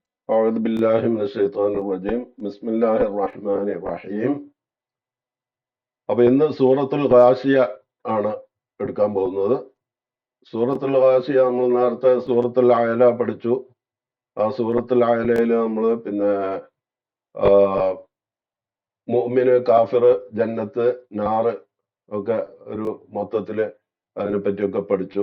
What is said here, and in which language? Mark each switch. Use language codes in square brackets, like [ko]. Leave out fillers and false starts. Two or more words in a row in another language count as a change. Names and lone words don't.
[ar] أعوذ بالله من الشيطان الرجيم بسم الله الرحمن الرحيم. [ml] അപ്പൊ ഇന്ന് സൂറത്തുൽ ഗാശിയ ആണ് എടുക്കാൻ പോകുന്നത്. സൂറത്തുൽ ഗാശിയ നമ്മൾ നേരത്തെ സൂറത്തുൽ അയല പഠിച്ചു. ആ സൂറത്തുൽ അയലയിൽ നമ്മൾ പിന്നെ മുഅ്മിന്, കാഫിർ, ജന്നത്ത്, നാറ് ഒക്കെ ഒരു മൊത്തത്തില് അതിനെ പറ്റിയൊക്കെ പഠിച്ചു.